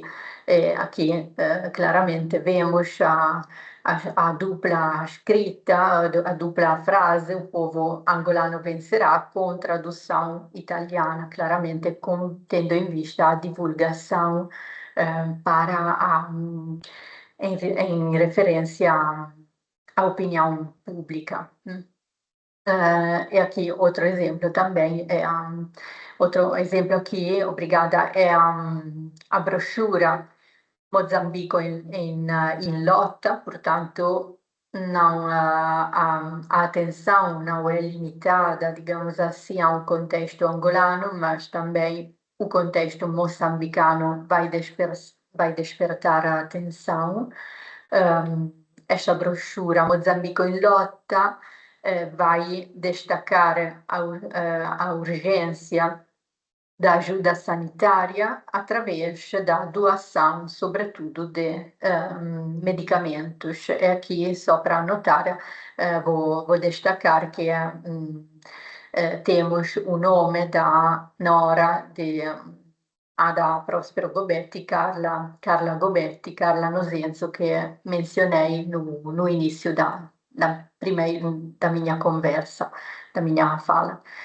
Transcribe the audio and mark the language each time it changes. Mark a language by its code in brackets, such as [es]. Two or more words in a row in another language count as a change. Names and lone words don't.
[pt] Aqui claramente vemos a dupla scritta, a dupla frase, o povo angolano vencerà, com tradução italiana, claramente tendo em vista a divulgação em referência à opinião pública. E aqui outro exemplo também, outro exemplo aqui, obrigada, é a brochura Mozambico in lotta, portanto, não, a atenção não é limitada, digamos assim, ao contexto angolano, mas também o contexto moçambicano vai despertar a atenção. Esta brochura Mozambico in lotta vai destacar a urgência da ajuda sanitária através da doação, sobretudo, de medicamentos. E aqui, só para anotar, vou destacar que temos o nome da nora da Prospero Gobetti, Carla Gobetti, Carla Nosenzo, che mencionei no início da minha conversa, da minha fala.